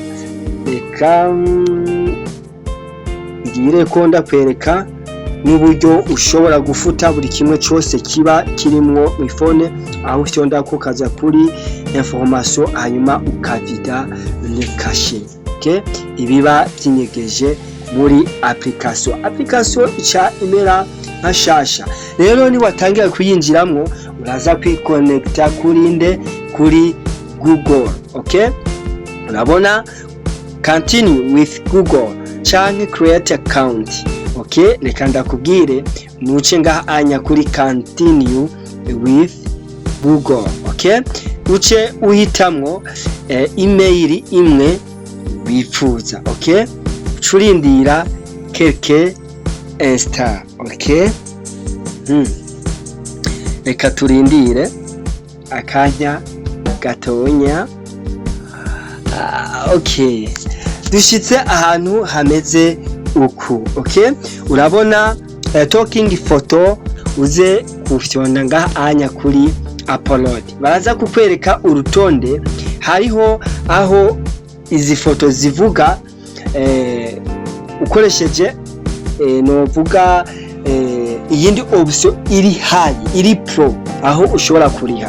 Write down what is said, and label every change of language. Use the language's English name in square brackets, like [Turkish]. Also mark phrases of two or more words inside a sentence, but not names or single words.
[Rundi] Reka ngire ko ndakwereka n'uburyo ushobora gufuta buri kimwe cyose kiba kirimwo mu phone, aho ushonda ko kaza kuri information hanyuma ukavida [French] le cache, [Rundi] okay? Ibiba byinyegeje muri application ica imera nkashasha. Rero ni watangira kuyinjiramwo uraza kwiconnecta kuri Google, okay? Urabona [English] continue with Google [Rundi] canke [English] create account, [Rundi] okay? Reka ndakubwire nuce ngaha anya kuri [English] continue with Google, [Rundi] okay? Uce uhitamwo email imwe wifuza, okay? Churindira [French] quelques instants, [Rundi] okay? Reka turindire akanya gatonya. Okay, dushitse ahantu hameze uku, okay? Urabona [English] talking photo, [Rundi] uze kufyonda ngaha anya kuri upload. Baraza kukwereka urutonde, hariho aho izi foto zivuga ukoresheje novuga iyindi option iri high, iri pro, aho ushobora kuriha.